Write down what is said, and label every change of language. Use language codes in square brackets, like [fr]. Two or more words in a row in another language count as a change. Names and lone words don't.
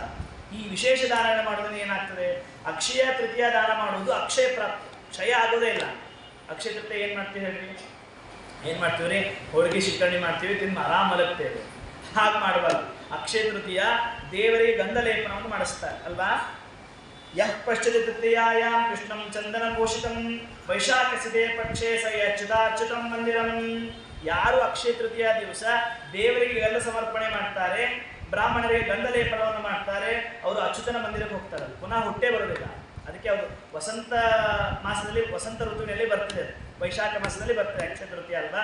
[kn] ಈ ವಿಶೇಷ ದಾನಗಳನ್ನು ಮಾಡೋದ್ರಿಂದ ಏನಾಗ್ತದೆ? ಅಕ್ಷಯ ತೃತೀಯ ದಾನ ಮಾಡುವುದು ಅಕ್ಷಯ ಪ್ರಾಪ್ತಿ, ಕ್ಷಯ ಆಗೋದೇ ಇಲ್ಲ. ಅಕ್ಷಯ ತೃತೀಯ ಏನು ಮಾಡ್ತೀವಿ ಹೇಳ್ರಿ? ಏನು ಮಾಡ್ತೀವಿ ರೀ? ಹೋಳಿಗೆ ಶಿಕರಣಿ ಮಾಡ್ತೀವಿ, ತಿಂದು ಆರಾಮ ಮಲಗ್ತೇವೆ. ಹಾಗೆ ಮಾಡಬಾರ್ದು. ಅಕ್ಷಯ ತೃತೀಯ ದೇವರಿಗೆ ಗಂಧ ಲೇಪನವನ್ನು ಮಾಡಿಸ್ತಾರೆ ಅಲ್ವಾ? [sa] यः पश्यति तृतीयायां कृष्णं चन्दनभूषितं वैशाख सिते पक्षे स अच्युताच्युतं मन्दिरम्. [kn] ಯಾರು ಅಕ್ಷಯ ತೃತೀಯ ದಿವಸ ದೇವರಿಗೆ ಗಂಧ ಸಮರ್ಪಣೆ ಮಾಡ್ತಾರೆ, ಬ್ರಾಹ್ಮಣರಿಗೆ ಗಂಧ ಲೇಪನವನ್ನು ಮಾಡ್ತಾರೆ, ಅವರು ಅಚ್ಯುತನ ಮಂದಿರಕ್ಕೆ ಹೋಗ್ತಾರೆ, ಪುನಃ ಹುಟ್ಟೇ ಬರೋದಿಲ್ಲ. ಅದಕ್ಕೆ ಅವರು ವಸಂತ ಮಾಸದಲ್ಲಿ, ವಸಂತ ಋತುವಿನಲ್ಲಿ ಬರ್ತದೆ, ವೈಶಾಖ ಮಾಸದಲ್ಲಿ ಬರ್ತದೆ ಅಕ್ಷಯ ತೃತೀಯ ಅಲ್ವಾ?